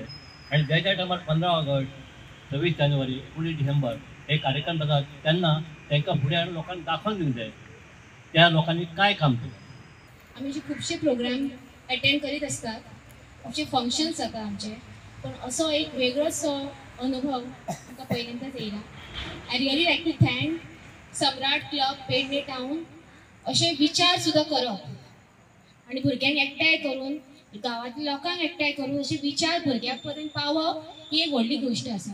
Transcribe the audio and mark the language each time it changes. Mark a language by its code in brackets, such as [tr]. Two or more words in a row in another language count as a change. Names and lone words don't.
[mr] आणि ज्या टायमार 15 ऑगस्ट 26 जानेवारी 19 डिसेंबर हे कार्यक्रम जातात त्यांना पुढे आणून लोकांना दाखवून दिलं जाय त्या लोकांनी काय काम केलं. [kok] आम्ही जे खूपशे प्रोग्राम अटेंड करीत असतात, खूपशे फंक्शन्स जातात आमचे, पण असो एक वेगळोच अनुभव आमकां पहिल्यांदाच येयला. [en] I really like to thank Samrat Club Pedne town. [kok] असे विचार सुद्धा करप आणि भुरग्यांक एकठांय करून गांवांतल्या लोकांक एकठांय करून असे विचार भुरग्यां पर्यंत पावप ही एक व्हडली गोष्ट आसा.